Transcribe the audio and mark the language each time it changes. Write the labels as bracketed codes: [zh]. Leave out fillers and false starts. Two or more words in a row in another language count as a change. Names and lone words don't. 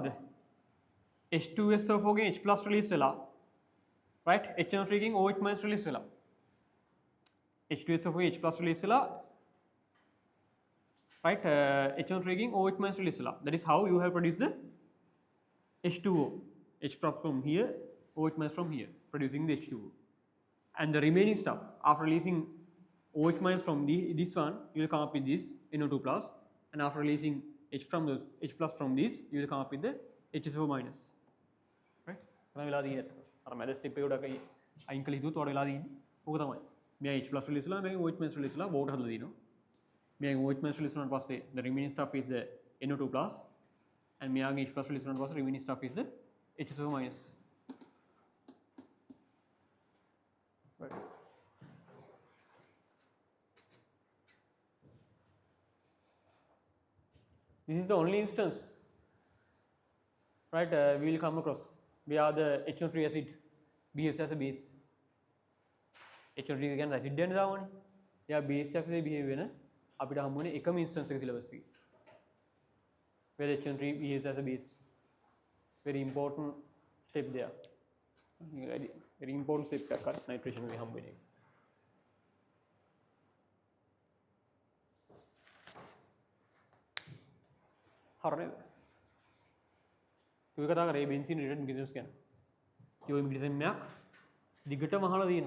[si] H2SO4 ගෙන් H+ රිලීස් වෙලා right HNO3 ගෙන් OH- රිලීස් වෙලා H2SO4 ගෙන් H+ රිලීස් වෙලා right HNO3 ගෙන් OH- රිලීස් වෙලා. [en] That is how you have produced the H2O. H from here, OH- from here, producing the H2O. And the remaining stuff after releasing OH- from this one, you will come up with this NO2+, and after releasing H plus from this, you will come up with the HSO minus. Right? [si] තමයි වෙලා තියෙන්නේ අතන. අර මැද ස්ටෙප් එක උඩ අයින් කළ යුතුත් වඩා වෙලා තියෙන්නේ. ඕක තමයි. මෙයා H plus release වෙලා මේක OH- release වෙලා බෝඩ් හදලා දිනවා. මෙයා OH- release වුණාට පස්සේ [en] the remaining stuff is the NO2+, [si] and මෙයාගේ H plus release වුණාට පස්සේ [en] remaining stuff is the HSO minus. [si] Right. [en] This is the only instance, right, we will come across where the HNO3 acid behaves as a base. [si] HNO3 කියන්නේ acid එකනේ දාවනේ. එයා base එකක් විදිහට behave වෙන අපිට හම්බුනේ එකම instance එක syllabus එකේ. [en] Where the HNO3 behaves as a base. Very important step there. Very important step [si] එකක් nitration එකේ හම්බෙන්නේ. හරිද? ඔය කතා කරේ බෙන්සීන් රිලේටඩ් මෙකැනිසම්ස් ගැන. ඒ මෙකැනිසම් එකක් දිගටම අහලා තියෙනවා.